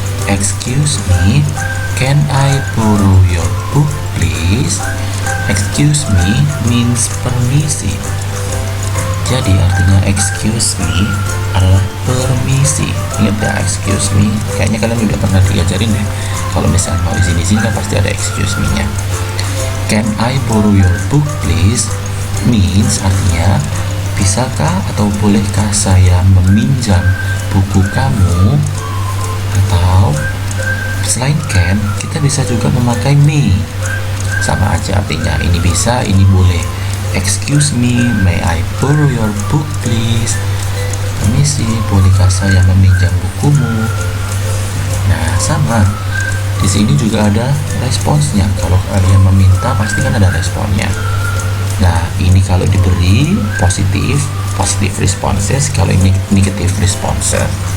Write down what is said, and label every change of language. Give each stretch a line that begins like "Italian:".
English: Excuse me, can I borrow your book please? Excuse me means permisi.
Indonesian: Jadi artinya excuse me adalah permisi. Ingat ya, excuse me. Kayaknya kalian udah pernah diajarin deh. Kalau misalnya mau izin kan pasti ada excuse me-nya.
English: Can I borrow your book please?
Indonesian: Means artinya bisakah atau bolehkah saya meminjam buku kamu? Atau selain can, kita bisa juga memakai may. Sama aja artinya, ini bisa, ini boleh.
English: Excuse me, may I borrow your book please?
Indonesian: Permisi, bolehkah saya meminjam bukumu? Nah, sama. Di sini juga ada responsnya. Kalau kalian meminta, pasti kan ada responnya. Nah, ini kalau diberi positive responses. Kalau ini negative responses.